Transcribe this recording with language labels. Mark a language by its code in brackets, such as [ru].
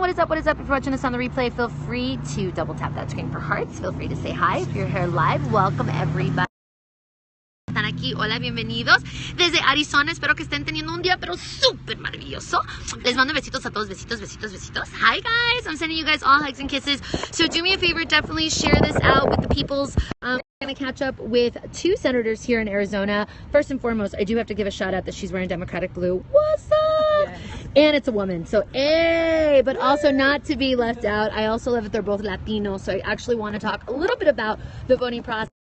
[en] What is up? What is up? If you're watching this on the replay, feel free to double tap that screen for hearts. Feel free to say hi. If you're here live, welcome everybody. [es] Están aquí, hola, bienvenidos desde Arizona. Espero que estén teniendo un día pero súper maravilloso. Les mando besitos a todos, besitos, besitos, besitos. [en] Hi guys, I'm sending you guys all hugs and kisses. So do me a favor, definitely share this out with the peoples. We're gonna catch up with two senators here in Arizona. First and foremost, I do have to give a shout out that she's wearing Democratic blue. What's up? Yes. And it's a woman, so hey, but also not to be left out, I also love that they're both Latino, so I actually want to talk a little bit about the voting process.